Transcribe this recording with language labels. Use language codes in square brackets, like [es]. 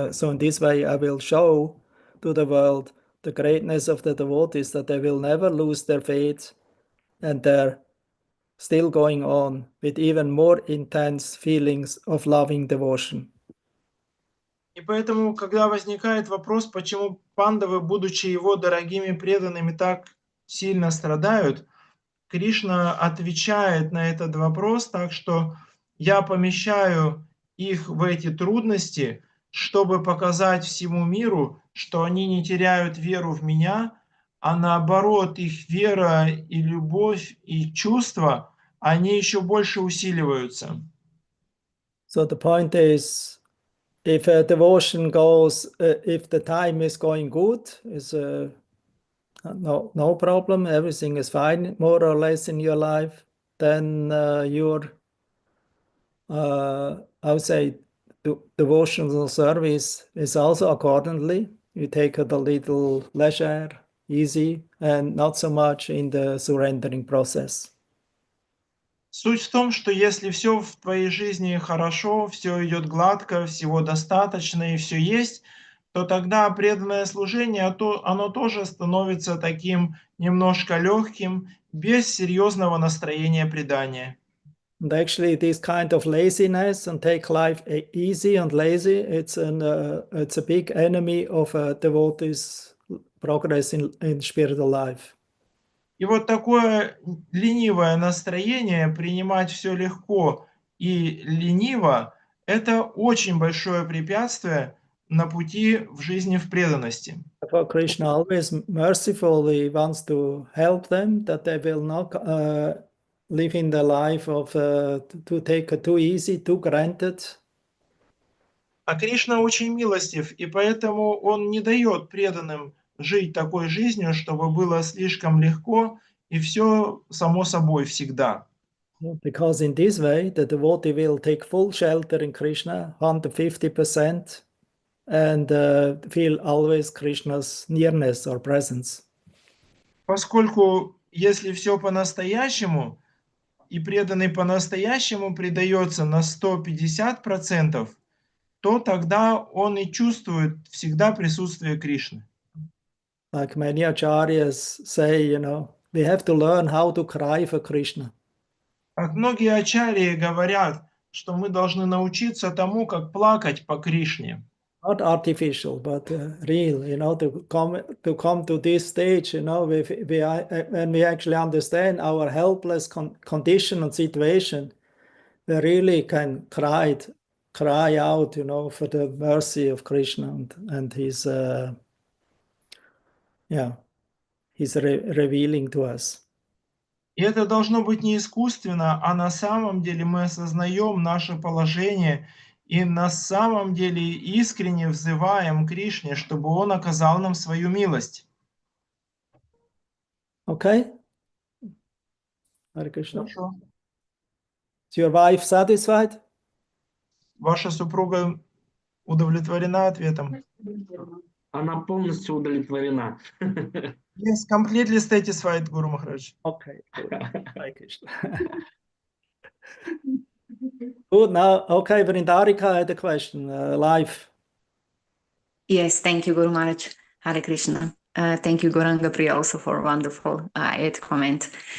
[en] in this way I will show to the world the greatness of the devotees, that they will never lose their faith, and they're still going on with even more intense feelings of loving devotion. [ru] И поэтому, когда возникает вопрос, почему пандавы, будучи его дорогими преданными, так сильно страдают, Кришна отвечает на этот вопрос так, что я помещаю их в эти трудности, чтобы показать всему миру, что они не теряют веру в меня, а наоборот, их вера и любовь и чувства, они еще больше усиливаются. [en] So the point is, if a devotion goes, if the time is going good, is no problem, everything is fine, more or less in your life, then your, I would say, devotional service is also accordingly. You take it a little leisure, easy, and not so much in the surrendering process. [ru] Суть в том, что если все в твоей жизни хорошо, все идет гладко, всего достаточно и все есть, то тогда преданное служение, оно тоже становится таким немножко легким, без серьезного настроения предания. [en] And actually, this kind of laziness and take life easy and lazy, it's a big enemy of a devotee's progress in spiritual life. [ru] И вот такое ленивое настроение, принимать все легко и лениво, это очень большое препятствие на пути в жизни в преданности. [en] For Krishna always merciful, he wants to help them, that they will not live in the life of to take it too easy, too granted. [ru] А Кришна очень милостив, и поэтому он не дает преданным жить такой жизнью, чтобы было слишком легко и все само собой всегда. [en] Because in this way, the devotee will take full shelter in Krishna, 150%, and feel always Krishna's nearness or presence. [ru] Поскольку если все по-настоящему, и преданный по-настоящему предается на 150%, то тогда он и чувствует всегда присутствие Кришны. [en] Like many acharyas say, we have to learn how to cry for Krishna. [ru] Как многие ачарьи говорят, что мы должны научиться тому, как плакать по Кришне. [en] Not artificial, but real, to come to this stage, when we actually understand our helpless condition and situation, we really can cry out, for the mercy of Krishna and his, he's revealing to us. [ru] И это должно быть не искусственно, а на самом деле мы осознаем наше положение и на самом деле искренне взываем Кришне, чтобы Он оказал нам свою милость. [en] Okay? Hare Krishna. [ru] Хорошо. [en] Is your wife satisfied? [ru] Ваша супруга удовлетворена ответом? Она полностью удовлетворена. [en] Yes, completely satisfied, Guru Maharaj. Okay, good. Hare Krishna. Good, now, okay, Vrindarika had a question, live. Yes, thank you, Guru Maharaj. Hare Krishna. Thank you, Goranga Priya, also for a wonderful comment.